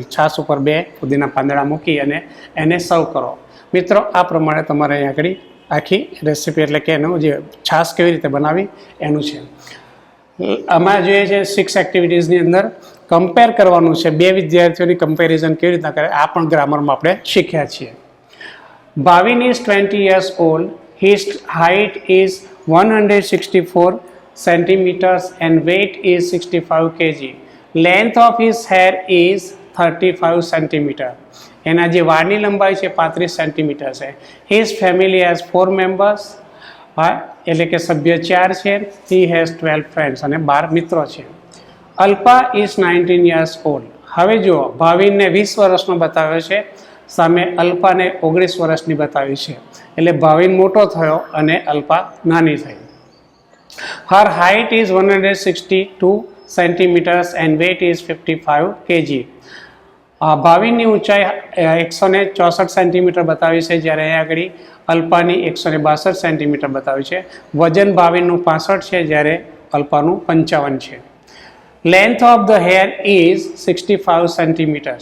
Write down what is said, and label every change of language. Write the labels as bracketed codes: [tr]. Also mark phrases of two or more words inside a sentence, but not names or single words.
[gu] છાશ ઉપર 2 ફુદીના પાંદડા મૂકી અને એને સર્વ કરો. મિત્રો આ પ્રમાણે તમારે અહીં આગળ આખી રેસીપી એટલે કે એનું જે છાશ કેવી રીતે બનાવી એનું છે. આમાં જોઈએ છે 6 એક્ટિવિટીઝની અંદર કમ્પેર કરવાનું છે. 2 વિદ્યાર્થીઓની કમ્પેરિઝન કેવી રીતના કરે આ પણ ગ્રામરમાં આપણે શીખ્યા છીએ. [en] Bhavin is 20 years old. His height is 164 centimeters and weight is 65 kg. Length of his hair is 35 centimeter. [gu] એના જે વાળની લંબાઈ છે 35 સેન્ટીમીટર છે. [en] His family has 4 members. [gu] એટલે કે સભ્ય 4 છે. [en] He has 12 friends [gu] અને 12 મિત્રો છે. [en] Alpa is 19 years old. [gu] હવે જુઓ, ભાવિનને 20 વર્ષનો બતાવ્યો છે, સામે અલ્પાને 19 વર્ષની બતાવી છે. એટલે ભાવિન મોટો થયો અને અલ્પા નાની થઈ. [en] Her height is 162 centimeters and weight is 55 kg. [gu] ભાવિનની ઊંચાઈ 164 સેન્ટીમીટર બતાવી છે, જ્યારે અહીંયા આગળ અલ્પાની 162 સેન્ટીમીટર બતાવી છે. વજન ભાવિનનું 65 છે, જ્યારે અલ્પાનું 55 છે. [en] Length of the hair is 65 centimeters.